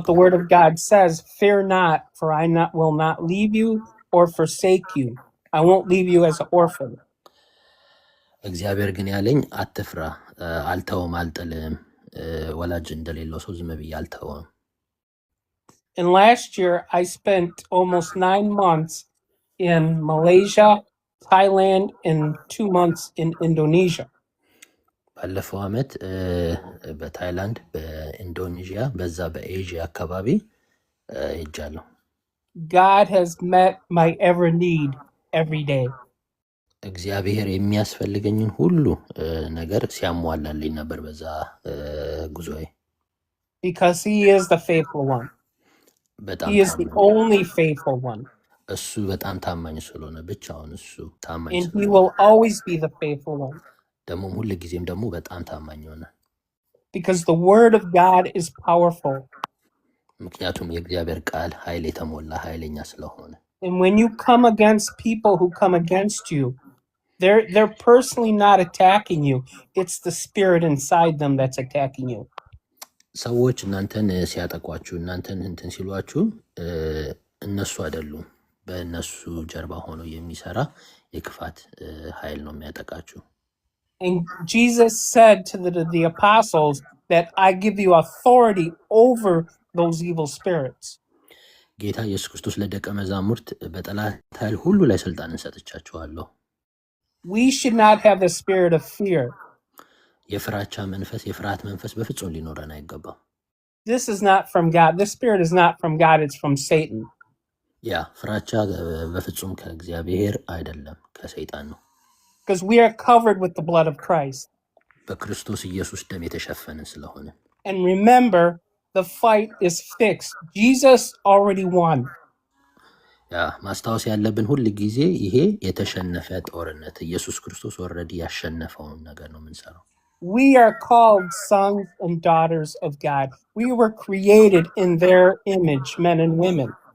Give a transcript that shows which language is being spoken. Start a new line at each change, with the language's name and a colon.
English: But the Word of God says, "Fear not, for I will not leave you or forsake you. I won't leave you as an orphan."
Amharic: እግዚአብሔር ግን ያለኝ አትፍራ፣ አልተውም፣ አልጥልም፣ ወላጅ እንደሌለው ሰው ዝም ብዬ አልተውም።
English: And last year, I spent almost 9 months in Malaysia, Thailand, and 2 months in Indonesia.
Amharic: ባለፈው ዓመት በታይላንድ በኢንዶኔዥያ በዛ በኤዥያ አካባቢ ሄጃለሁ።
English: God has met my every need every day.
Amharic: እግዚአብሔር የሚያስፈልገኝን ሁሉ ነገር ሲያሟላልኝ ነበር በዛ ጉዞዬ።
English: Because he is the faithful one.
Amharic: በጣም
English: He is the only faithful one.
Amharic: እሱ በጣም ታማኝ ስለሆነ ብቻውን እሱ ታማኝ
English: And he
Amharic: ስለሆነ
English: will always be the faithful one.
Amharic: ደግሞ ሁሉ ጊዜም ደግሞ በጣም ታማኝ ሆነ።
English: Because the Word of God is powerful.
Amharic: ምክንያቱም የእግዚአብሔር ቃል ኃይል የተሞላ ኃይለኛ ስለሆነ።
English: And when you come against people who come against you, they're personally not attacking you. It's the spirit inside them that's attacking you.
Amharic: ሰዎች እናንተን ሲያጠቋችሁ እናንተን እንትን ሲሏችሁ እነሱ አይደሉም፣ በእነሱ ጀርባ ሆኖ የሚሰራ የክፋት ኃይል ነው የሚያጠቃችሁ።
English: And Jesus said to the apostles that I give you authority over those evil spirits.
Amharic: ጌታ ኢየሱስ ክርስቶስ ለደቀ መዛሙርት በጠላት ኃይል ሁሉ ላይ ስልጣንን ሰጥቻችኋለሁ።
English: We should not have the spirit of fear.
Amharic: የፍራቻ መንፈስ የፍርሃት መንፈስ በፍጹም ሊኖረን አይገባም።
English: This is not from God. This spirit is not from God, it's from Satan.
Amharic: ያ ፍራቻ በፍጹም ከእግዚአብሔር አይደለም ከሰይጣን ነው።
English: Because we are covered with the blood of Christ.
Amharic: በክርስቶስ ኢየሱስ ደም የተሸፈንን ስለሆነ።
English: And remember, the fight is fixed. Jesus already won.
Amharic: ያ ማስታወስ ያለብን ሁል ጊዜ ይሄ የተሸነፈ ጦርነት ኢየሱስ ክርስቶስ ኦልሬዲ ያሸነፈውን ነገር ነው የምንሰራው።
English: We are called sons and daughters of God. We were created in their image, men and women.